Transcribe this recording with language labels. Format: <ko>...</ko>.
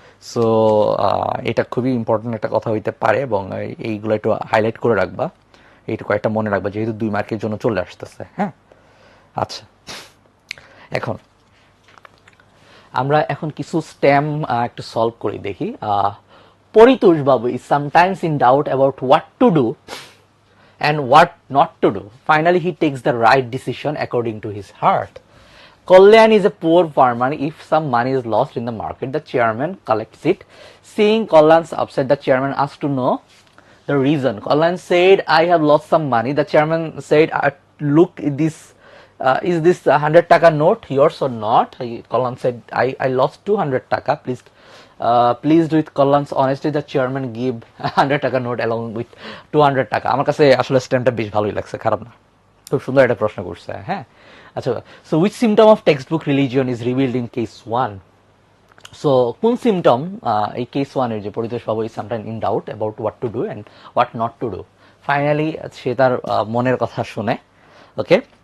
<bn>So এটা খুবই important একটা কথা হইতে পারে, এবং এইগুলো একটু হাইলাইট করে রাখবা, এইটুকু একটা মনে রাখবা, যেহেতু 2 মার্কের জন্য চলে আসতেছে, হ্যাঁ। আচ্ছা, এখন আমরা কিছু স্টেম একটু সলভ করি, দেখি।</bn> <en>Paritosh babu is sometimes in doubt about what to do and what not to do. Finally, he takes the right decision according to his heart. Kalyan is a poor farmer. If some money is lost in the market, the chairman collects it. Seeing Kalyan's upset, the chairman asks to know the reason. Kalyan said, I have lost some money. The chairman said, look, is this 100 taka note yours or not? Kalyan said, I lost 200 taka. Pleased with Kalyan's honesty, the chairman give 100 taka note along with 200 taka.</en> <bn>আমার কাছে আসলে স্ট্যাম্পটা বেশ ভালোই লাগছে, খারাপ না, খুব সুন্দর একটা প্রশ্ন করছে, হ্যাঁ।</bn> <en>আচ্ছা, so which symptom of text book religion is revealed in case 1?</en> <bn>So কোন সিমটম এই কেস 1 এর, যে পরিতোষ বাবু</bn> <en>is sometime in doubt about what to do and what not to do,</en> <bn>finally সে তার মনের কথা শুনে, ওকে।</bn>